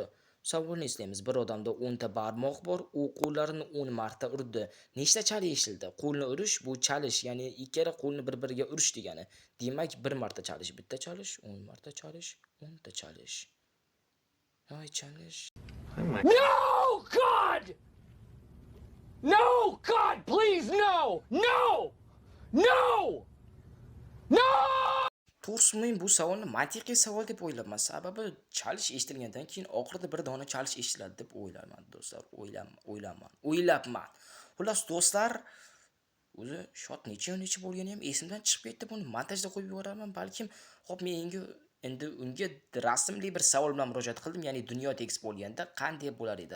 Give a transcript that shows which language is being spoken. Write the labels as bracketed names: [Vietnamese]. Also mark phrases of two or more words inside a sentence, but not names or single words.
[Uzbek] Savolni eslaymiz. Bir odamda 10 ta barmoq bor, u qo'llarini 10 marta urdi. Nechta chalish eshildi? Qo'lni urish bu chalish, ya'ni ikkala qo'lni bir-biriga urish degani. Demak, bir marta chalish, bitta chalish, 10 marta chalish, 10 ta chalish. Voy, chalish. [English] No, God! No, God, please, no! No! No! No! [Uzbek] To'g'risi, men bu savolni mantiqiy savol deb o'ylayman. Sababi chalish eshitilgandan keyin oxirida bir dona chalish eshitiladi deb o'ylayman, do'stlar. O'ylabman. Xullas, do'stlar, o'zi shot necha bo'lgani ham esimdan chiqib ketdi. Buni montajda qo'yib yuboraman, balkim. Xo'p, men endi unga rasmli bir savol bilan murojaat qildim, ya'ni dunyo tekis bo'lganda qanday bo'lar edi?